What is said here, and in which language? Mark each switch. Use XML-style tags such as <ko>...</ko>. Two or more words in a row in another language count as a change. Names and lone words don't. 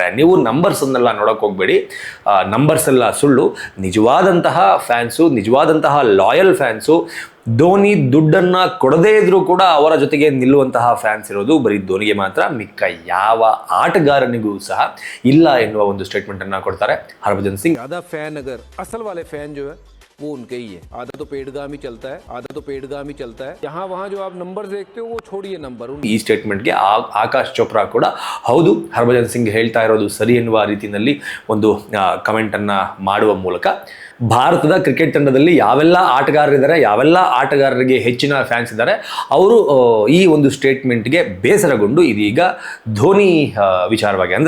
<kn>ನೀವು ನಂಬರ್ಸನ್ನೆಲ್ಲ ನೋಡೋಕೆ ಹೋಗಬೇಡಿ, ನಂಬರ್ಸ್ ಎಲ್ಲ ಸುಳ್ಳು. ನಿಜವಾದಂತಹ ಫ್ಯಾನ್ಸು, ನಿಜವಾದಂತಹ ಲಾಯಲ್ ಫ್ಯಾನ್ಸು, ಧೋನಿ ದುಡ್ಡನ್ನು ಕೊಡದೇ ಇದ್ರೂ ಕೂಡ ಅವರ ಜೊತೆಗೆ ನಿಲ್ಲುವಂತಹ ಫ್ಯಾನ್ಸ್ ಇರೋದು ಬರೀ ಧೋನಿಗೆ ಮಾತ್ರ, ಮಿಕ್ಕ ಯಾವ ಆಟಗಾರನಿಗೂ ಸಹ ಇಲ್ಲ ಎನ್ನುವ ಒಂದು ಸ್ಟೇಟ್ಮೆಂಟ್ ಅನ್ನ ಕೊಡ್ತಾರೆ ಹರ್ಭಜನ್ ಸಿಂಗ್.</kn> <hi>ज़्यादा फैन अगर असल वाले फैन जो है वो उनके ही है. आधा तो पेडगामी चलता है, यहाँ वहाँ जो आप नंबर देखते हो वो छोड़िए नंबर.</hi> <kn>ಈ ಸ್ಟೇಟ್ಮೆಂಟ್ಗೆ ಆಕಾಶ್ ಚೋಪ್ರಾ ಕೂಡ ಹೌದು, ಹರ್ಭಜನ್ ಸಿಂಗ್ ಹೇಳ್ತಾ ಇರೋದು ಸರಿ ಎನ್ನುವ ರೀತಿಯಲ್ಲಿ ಒಂದು ಕಮೆಂಟ್ ಅನ್ನ ಮಾಡುವ ಮೂಲಕ ಭಾರತದ ಕ್ರಿಕೆಟ್ ತಂಡದಲ್ಲಿ ಯಾವೆಲ್ಲ ಆಟಗಾರರಿದ್ದಾರೆ, ಯಾವೆಲ್ಲ ಆಟಗಾರರಿಗೆ ಹೆಚ್ಚಿನ ಫ್ಯಾನ್ಸ್ ಇದ್ದಾರೆ, ಅವರು ಈ ಒಂದು ಸ್ಟೇಟ್ಮೆಂಟ್ಗೆ ಬೇಸರಗೊಂಡು ಇದೀಗ ಧೋನಿ ವಿಚಾರವಾಗಿ, ಅಂದರೆ</kn>